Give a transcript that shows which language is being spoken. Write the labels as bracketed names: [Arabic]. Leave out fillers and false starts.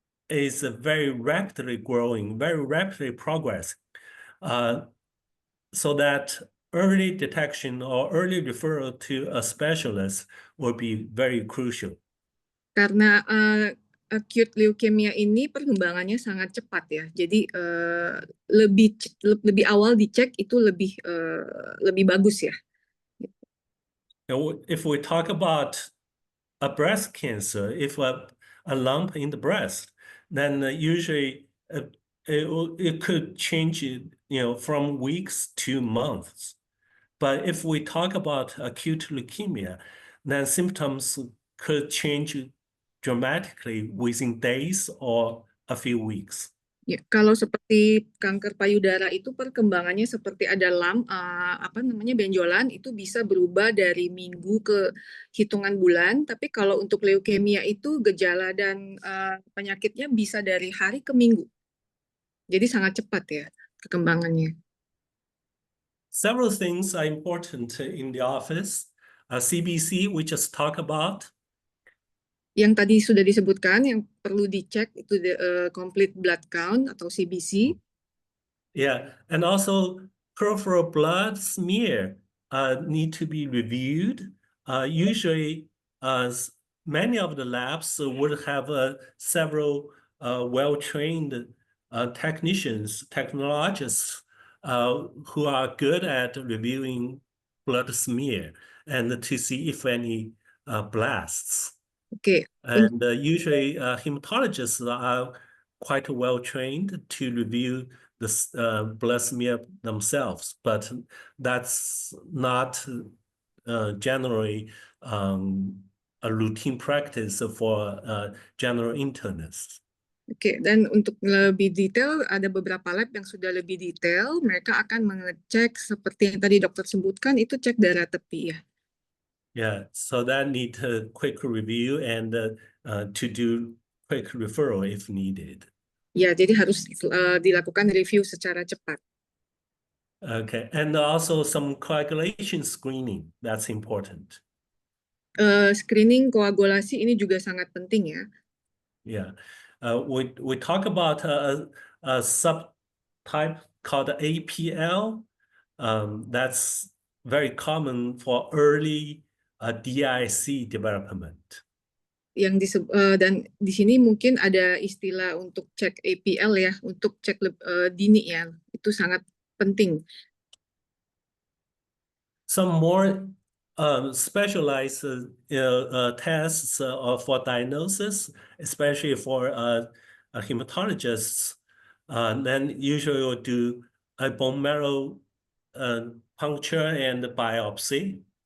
[English] is very rapidly growing, very rapidly progressing, so that early detection or early referral to a specialist will be very crucial. [Indonesian] Karena acute leukemia ini perkembangannya sangat cepat ya. Jadi lebih awal dicek itu lebih bagus ya. [English] If we talk about a breast cancer, if a lump in the breast, then usually it could change, from weeks to months. But if we talk about acute leukemia, then symptoms could change dramatically within days or a few weeks. [Indonesian] Ya, kalau seperti kanker payudara itu perkembangannya seperti ada benjolan, itu bisa berubah dari minggu ke hitungan bulan. Tapi kalau untuk leukemia itu gejala dan penyakitnya bisa dari hari ke minggu. Jadi sangat cepat ya perkembangannya. [English] Several things are important in the office. CBC, we just talked about. [Indonesian] Yang tadi sudah disebutkan, yang perlu dicek itu complete blood count atau CBC. [English] Yeah, and also peripheral blood smear need to be reviewed. Usually, many of the labs would have several well-trained technologists who are good at reviewing blood smear and to see if any blasts. Okay. And usually hematologists are quite well trained to review the blood smear themselves, but that's not generally a routine practice for general internists. [Indonesian] Oke, dan untuk lebih detail, ada beberapa lab yang sudah lebih detail. Mereka akan mengecek seperti yang tadi dokter sebutkan, itu cek darah tepi ya. [English] Yeah, so that need a quick review and to do quick referral if needed. [Indonesian] Ya, jadi harus dilakukan review secara cepat. [English] Okay, and also some coagulation screening, that's important. [Indonesian] Screening koagulasi ini juga sangat penting ya. [English] Yeah. We talk about a subtype called APL. That's very common for early DIC development. [Indonesian] Dan di sini mungkin ada istilah untuk cek APL ya, untuk cek dini ya, itu sangat penting. [English] Some more specialized tests for diagnosis, especially for hematologists, then usually will do a bone marrow puncture and biopsy.